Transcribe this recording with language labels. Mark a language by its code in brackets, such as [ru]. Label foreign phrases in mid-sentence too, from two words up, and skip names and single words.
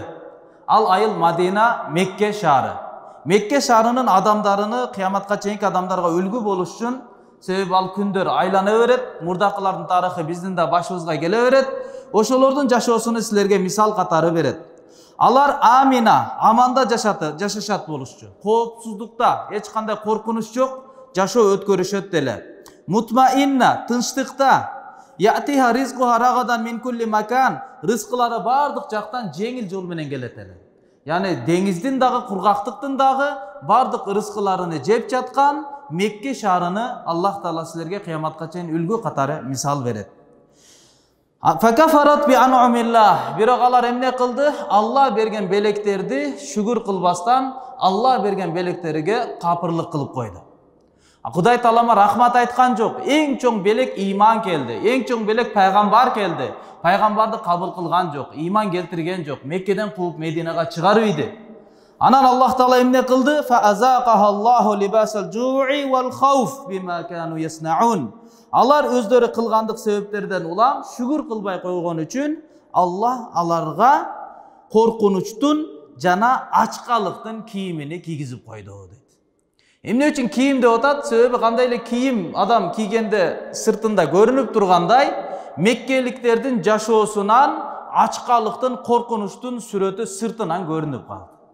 [ky] Ал айыл Мадина, Мекке шаары. Мекке шаарынын адамдарыны кыяматка чейинки адамдарга үлгү болуш үчүн, себеби ал күндөр айлана берет, мурдакылардын тарыхы биздин да башыбызга келе берет. Ошолордун жашоосуну силерге мисал катары берет. Алар амина, аманда жашашат болушчу. Коопсуздукта, эч кандай коркунуч жок, жашоо өткөрүшөт деле. [ar] مطمئنة, тынчтыкта, يأتيها رزقها رغدا من كل مكان, [ky] рызкылары бардык жактан жеңил жол менен келет эле. Яны деңиздин дагы, кургактыктын дагы бардык рызкыларыны жеп жаткан Мекке шаарыны Аллах Таала силерге кыяматка чейин үлгү катары мисал берет. [ar] فكفرت بأنعم الله. [ky] Бирок алар эмне кылды? Алла берген белектерди шүгүр кылбастан Алла берген белектерге капырлык кылып койду. Кудай Таалама рахмат айткан жок. Эң чоң белек иман келди. Эң чоң белек пайгамбар келди. Пайгамбарды кабыл кылган жок, иман келтирген жок. Меккеден кууп Мединага чыгарып. Анан Аллах Таала эмне кылды? [ar] فأذاقها الله لباس الجوع والخوف بما كانوا يصنعون. [ky] Алар өздөрү кылгандык себептерден улам шүгүр кылбай койгон үчүн Аллах аларга коркунучтун жана ачкалыктын кийимини кийгизип койду дейт. Эмне үчүн кийим деп атат? Себеби кандай эле кийим адам кийгенде сыртында көрүнүп тургандай, меккеликтердин жашоосунан ачкалыктын, коркунучтун сүрөтү сыртынан көрүнүп калды.